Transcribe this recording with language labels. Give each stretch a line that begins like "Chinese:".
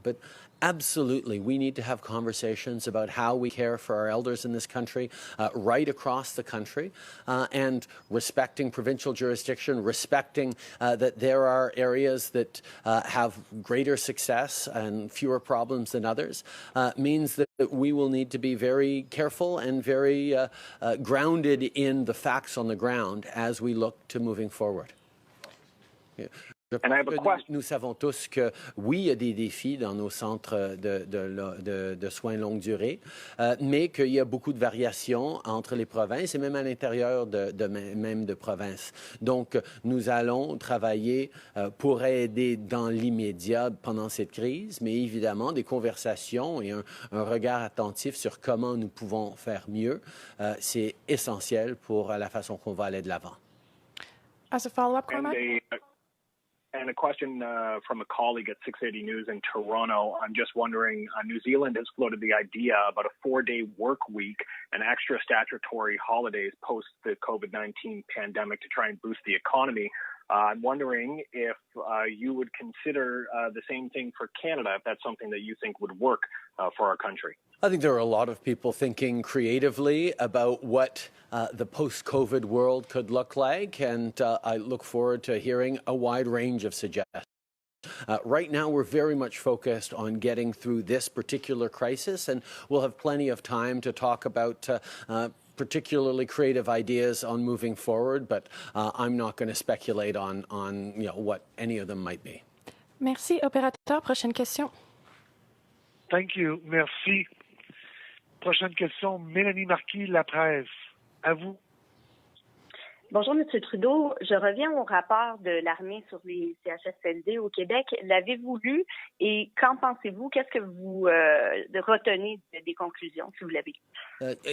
English: But absolutely, we need to have conversations about how we care for our elders in this country, right across the country, and respecting provincial jurisdiction, respecting that there are areas that have greater success and fewer problems than others, means that we will need to be very careful and very grounded in the facts on the ground as we look to moving forward. Yeah.
French: Nous savons tous que oui, il y a des défis dans nos centres de soins longue durée, mais qu'il y a beaucoup de variations entre les provinces et même à l'intérieur même de provinces. Donc, nous allons travailler pour aider dans l'immédiat pendant cette crise, mais évidemment, des conversations et un regard attentif sur comment nous pouvons faire mieux, c'est essentiel pour la façon qu'on va aller de l'avant.
English: As a follow-up, Cormac? And a question from a colleague at 680 News in Toronto. I'm just wondering, New Zealand has floated the idea about a 4-day work week and extra statutory holidays post the COVID-19 pandemic to try and boost the economy. I'm wondering if you would consider the same thing for Canada, if that's something that you think would work for our country. I think there are a lot of people thinking creatively about what the post-COVID world could look like, and I look forward to hearing a wide range of suggestions. Right now, we're very much focused on getting through this particular crisis, and we'll have plenty of time to talk about particularly creative ideas on moving forward, but I'm not going to speculate on what any of them might be.
French: Merci. Opérateur, prochaine question.
English: Thank you.
French: Merci. Prochaine question, Mélanie Marquis, La Presse. À vous. Bonjour, M. Trudeau. Je reviens au rapport de l'armée sur les CHSLD au Québec. L'avez-vous lu et qu'en pensez-vous? Qu'est-ce que vous retenez des conclusions, si vous l'avez lu?